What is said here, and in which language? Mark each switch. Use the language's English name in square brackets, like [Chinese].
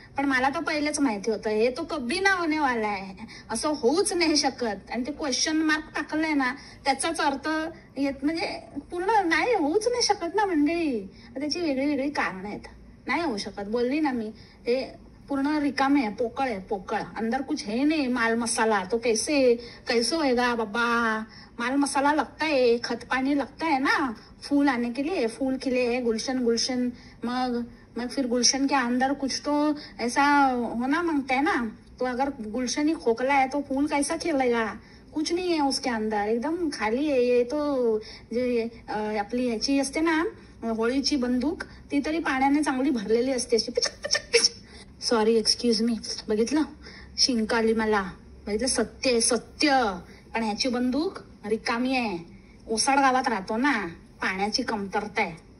[Marathi] पण मला तर पहिलेच माहिती होतं हे [Hindi] तो कभी ना होने वाला [Marathi] आहे, असं होऊच नाही शकत. आणि ते क्वेश्चन मार्क टाकलंय ना, त्याचाच अर्थ येत म्हणजे पूर्ण नाही होऊच नाही शकत ना मंडळी. त्याची वेगळी वेगळी कारण आहेत. नाही होऊ शकत, बोलली ना मी. ते पूर्ण रिकामे आहे, पोकळ आहे, पोकळ. [Hindi] अंदर कुछ है नहीं माल मसाला. तो कैसे होएगा बाबा. माल मसाला लगता है, खत पानी लगता है ना फूल आने के लिए. फूल खिले है, गुलशन. मग फिर गुलशन के अंदर कुछ तो ऐसा होना मांगता है ना. तो अगर गुलशन ही खोखला है तो फूल कैसा खिलेगा. कुछ नहीं है उसके अंदर, एकदम खाली है. ये तो [Marathi] जे आपली ह्याची असते ना होळीची बंदूक, ती तरी पाण्याने चांगली भरलेली असते अशी पिचक पिचक पिचक. [English] Sorry, excuse me. [Marathi] बघितलं, शिंक आली मला. बघितलं, सत्य. पण ह्याची बंदूक रिकामी आहे. ओसाड गावात राहतो ना, पाण्याची कमतरता आहे.